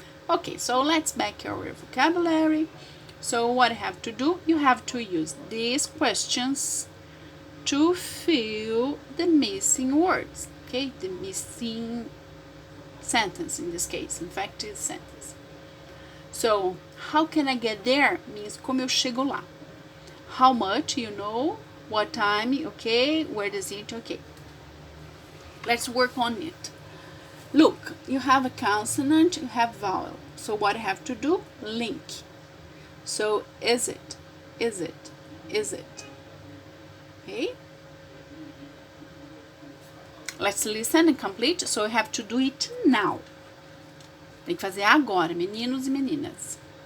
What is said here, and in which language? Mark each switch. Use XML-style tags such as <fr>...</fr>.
<en>Okay, so let's back our vocabulary. So what you have to do, you have to use these questions to fill the missing words, okay? The missing sentence in this case, in fact, it's sentence. So, how can I get there means</en> <pt>como eu chego lá.</pt> <en>How much, you know, what time, okay, where is it, okay. Let's work on it. Look, you have a consonant, you have vowel. So what I have to do, link. So is it, is it, is it, okay? Let's listen and complete. So you have to do it now.</en> <pt>Tem que fazer agora, meninos e meninas.</pt>